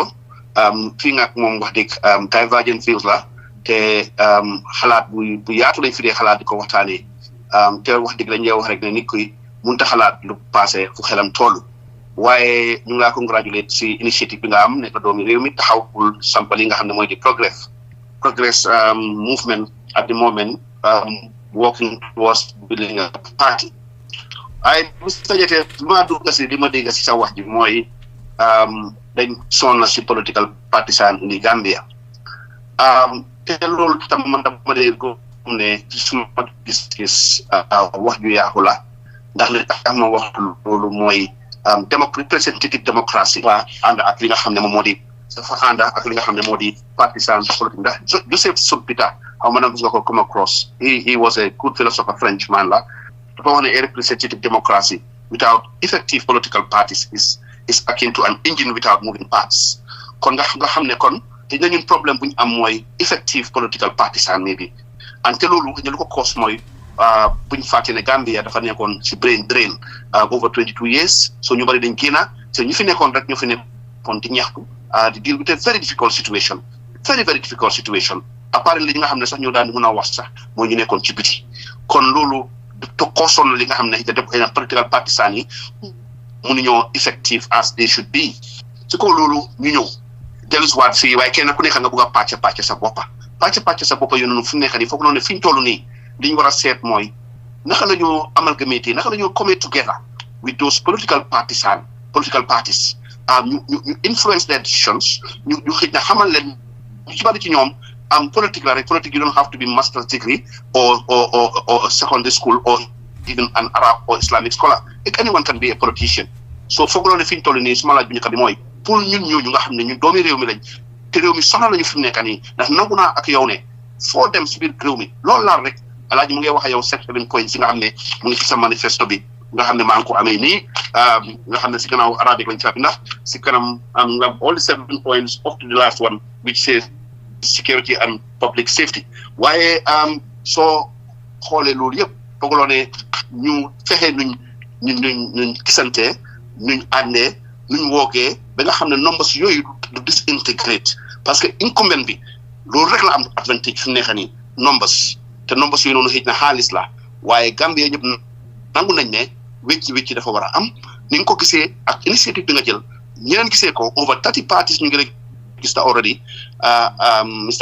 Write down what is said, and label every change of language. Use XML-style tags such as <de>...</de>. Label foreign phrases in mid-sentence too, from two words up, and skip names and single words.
<wo>fii nga ak moom wax dëgg</wo> <en>divergent views</en> <wo>la te xalaat bu yaatu lañ fi dee xalaat di ko waxtaanee te wax dëgg lañ wax rek ne nit kuy munta xalaat lu passé fu xelam toll waaye ñu ngi laa congratulate si initiative bi nga am nekk doomi réew mi taxaw pour sampal yi nga xam ne mooy di</wo> <en>progress movement at the moment working towards building a party.</en> <wo>ay Mr Jaiteh ma dugg si li ma dégg si sa wax ji mooy dañ sonn si</wo> <en>political partisan in Gambia</en> <wo>te loolu tam man dama dee ko ne suma gis wax ju yaaxu la ndax li tax ma wax loolu mooy</wo> <en>representative democracy</en> <wo>ànd ak li nga xam ne moom moo di dafa ànd ak li nga xam ne moo di</wo> <fr>partisan politique</fr> <wo>ndax Joseph Sompita xaw ma na nga ko</wo> <en>come across he was a good philosopher Frenchman</en> <wo>la</wo> <en>a representative democracy without effective political parties is akin to an engine without moving parts.</en> <wo>Kon nga xam ne kon te ñun problème buñ am mooy</wo> <en>effective political parties maybe and</en> <wo>te loolu ñu ko cause mooy buñ fàtte ne Gambia dafa nekkoon ci</wo> <en>brain drain over 22 years so</en> <wo>ñu bari dañ génna so ñu fi nekkoon rek ñu fi nekkoon di ñaxtu di</wo> <en>deal with a very difficult situation apparently</en> <wo>li nga xam ne sax ñoo daan mën a wax sax mooy ñu nekkoon ci biti kon loolu</wo> <en>to caution</en> <wo>li nga xam ne da</wo> <en>political parties</en> <wo>yi mënuñoo</wo> <en>effective as they should be</en> <wo>ci ko loolu ñu ñëw dellusiwaat fii waaye kenn ku nekk nga bëgg a pàcc sa boppa yoon noonu fu mu nekk nii foog noonu ne fi ñu toll nii li ñu war a seet mooy naka la ñoo amalgamate naka la ñoo</wo> <en>come together with those political parties</en> <wo>ñu</wo> <en>influence their decisions</en> <wo>ñu xëj na xamal leen ñu ci bari ci ñoom politique la rek politique</wo> <en>you don't have to be master's degree or secondary school or even an Arab or Islamic scholar anyone can be a politician so</en> <wo>foog noonu ne fi ñu toll nii suma laaj bu njëkk bi mooy pour ñun ñooñu nga xam ne ñun doomi réew mi lañ te réew mi soxla lañu fi mu nekk nii ndax nangu naa ak yow ne foo dem si biir réew mi loolu laal rek alaaji mu ngi wax ak yow 7 points yi nga xam ne mu ngi ci sa manifesto bi nga xam ne maa ngi ko amee nii nga xam ne si gannaaw arabic lañ ci ndax si kanam nga</wo> <en>all the 7 points up to the last one which says security and public safety</en> <wo>waaye soo xoolee loolu yëpp fooguloo ne ñu fexe nuñ gisantee nuñ àndee nuñ woogee ba nga xam ne numbers yooyu du disintegrate parce que incumbent bi loolu rek la am advantage fi mu nekk nii numbers yooyu noonu xëy na xaalis la waaye Gambia ñëpp nangu nañ ne wécci dafa war a am ni nga ko gisee ak initiative bi nga jël ñeneen gisee ko</wo> <en>over 30 parties</en> <wo>ñu ngi rek gis na</wo> <en>already Mr.</en>